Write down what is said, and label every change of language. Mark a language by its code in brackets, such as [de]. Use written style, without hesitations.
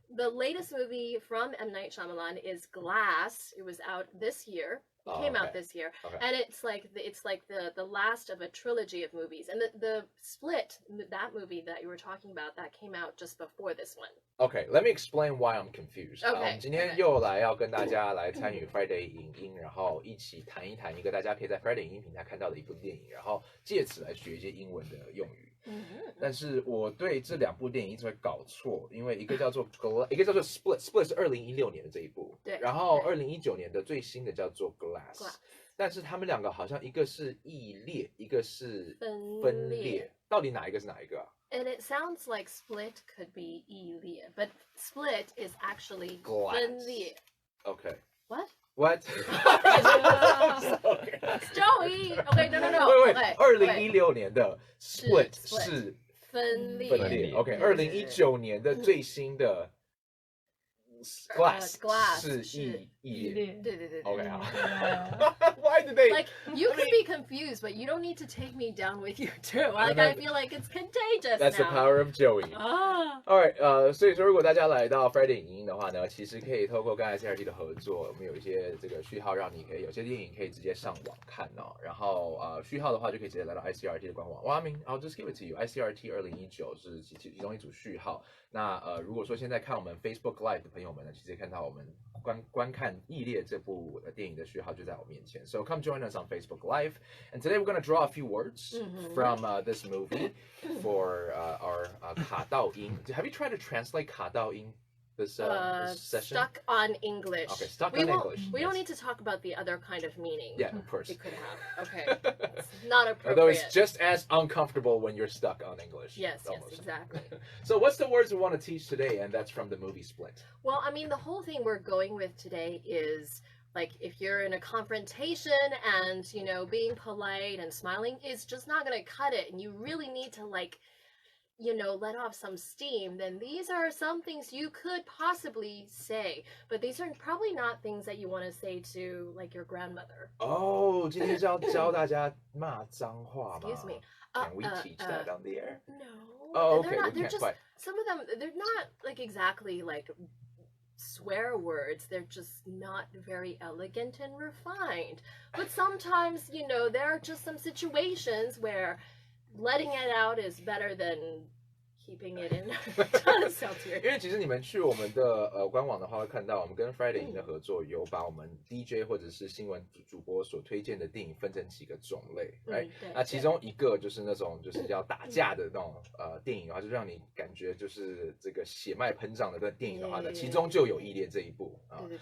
[en] The latest movie from M. Night Shyamalan is Glass. It was out this year. It came out this year, and it's like the last of a trilogy of movies. And the Split, that movie that you were talking about, that came out just before this one. Okay, let me explain why I'm confused. Okay. [zh] 今天又来要跟大家来参与 friDay 影音，然后一起谈一谈一个大家可以在 friDay 影音平台看到的一部电影，然后借此来学一些英文的用语。但是我对这2部电影一直会搞错，因为一个叫做 Split 是2016年的这一部，对，然后2019年的最新的叫做 Glass， 但是他们2个好像一个是异裂，一个是分裂，到底哪一个是哪一个啊 [en] ？And it sounds like split could be 异裂, but split is actually 分裂。 Okay. What? Joey. Okay, no. [zh] 喂，2016年的 Split 是分裂。 OK， 2019年的最新的 Glass 是异裂。对。 [en] OK， 好。Why did they? Like you could be confused, but you don't need to take me down with you too. Like I feel like it's contagious. That's the power of Joey. [zh] Alright, 所以说如果大家来到 friDay 影音的话呢，其实可以透过跟 ICRT 的合作，我们有一些这个序号，让你可以有些电影可以直接上网看哦。然后序号的话就可以直接来到 ICRT 的官网。 [en] Well, I mean, I'll just give it to you. [zh] ICRT 2019是其中一组序号。那如果说现在看我们 Facebook Live 的朋友们呢，其实看到我们观看《异裂》这部电影的序号就在我面前。 [en] So come join us on Facebook Live. And today we're going to draw a few words from this movie for our 卡到音. Have you tried to translate 卡到音 this session? Stuck on English. Okay, stuck on English. We don't need to talk about the other kind of meaning. Yeah, of course. It could have. Okay. It's not appropriate. Although it's just as uncomfortable when you're stuck on English. Yes, almost. yes, exactly. So what's the words we want to teach today? And that's from the movie Split. Well, I mean, the whole thing we're going with today is like if you're in a confrontation and, you know, being polite and smiling is just not going to cut it. And you really need to like, you know, let off some steam, then these are some things you could possibly say. But these are probably not things that you want to say to like your grandmother. [zh] Oh, 今天教大家骂脏话吗? [en] Excuse me. Can we teach that on the air? No. Oh, okay. They're just, some of them, they're not like exactly like swear words. They're just not very elegant and refined. But sometimes, you know, there are just some situations where letting it out is better than keeping it in. [zh] 因为其实你们去我们的官网的话，会看到我们跟friDay影音的合作，有把我们 DJ 或者是新闻主播所推荐的电影分成几个种类，right？那其中一个就是那种就是要打架的那种电影的话，就让你感觉就是这个血脉喷胀的电影的话呢，其中就有异列这一部啊。